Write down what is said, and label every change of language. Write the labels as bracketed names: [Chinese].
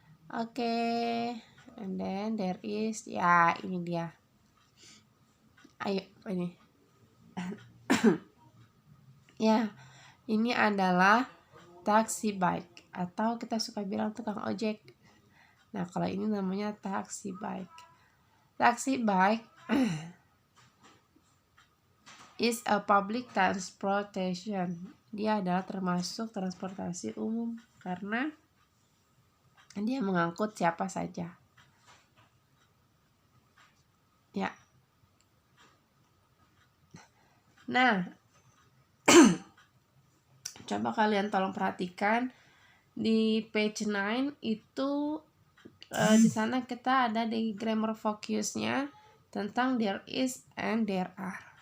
[Indonesian] Oke. [English] And then there is, [Indonesian] ya ini dia. Ayo, ini. Ya, ini adalah taxi bike atau kita suka bilang tukang ojek. Nah, kalau ini namanya taxi bike. [English] Taxi bike is a public transportation. [Indonesian] Dia adalah termasuk transportasi umum karena dia mengangkut siapa saja. Ya. Nah, coba kalian tolong perhatikan di page 9 itu di sana kita ada di grammar focusnya tentang [English] there is and there are.